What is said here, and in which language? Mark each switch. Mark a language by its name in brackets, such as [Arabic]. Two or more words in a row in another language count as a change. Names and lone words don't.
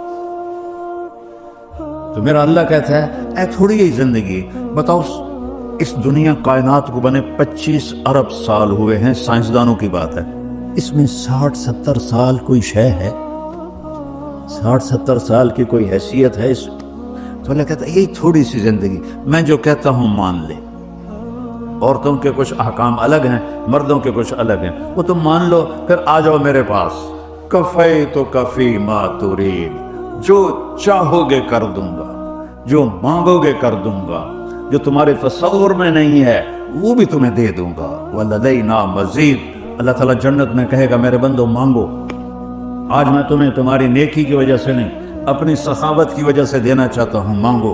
[Urdu] تو میرا اللہ کہتا ہے اے تھوڑی ہی زندگی، بتاؤ اس دنیا کائنات کو بنے 25 ارب سال ہوئے ہیں، سائنسدانوں کی بات ہے، اس میں 60-70 سال کوئی شے ہے، 60-70 سال کی کوئی حیثیت ہے اس? تو اللہ کہتا ہے یہی تھوڑی سی زندگی، میں جو کہتا ہوں مان لے, عورتوں کے کچھ احکام الگ ہیں، مردوں کے کچھ الگ ہیں، وہ تم مان لو، پھر آ جاؤ میرے پاس۔ [Arabic] کفیتک فی ما ترید، [Urdu] جو چاہو گے کر دوں گا، جو مانگو گے کر دوں گا، جو تمہارے تصور میں نہیں ہے وہ بھی تمہیں دے دوں گا۔ [Arabic] وَلَدَيْنَا مزید، [Urdu] اللہ تعالیٰ جنت میں کہے گا میرے بندو مانگو، آج میں تمہیں تمہاری نیکی کی وجہ سے نہیں، اپنی سخاوت کی وجہ سے دینا چاہتا ہوں، مانگو۔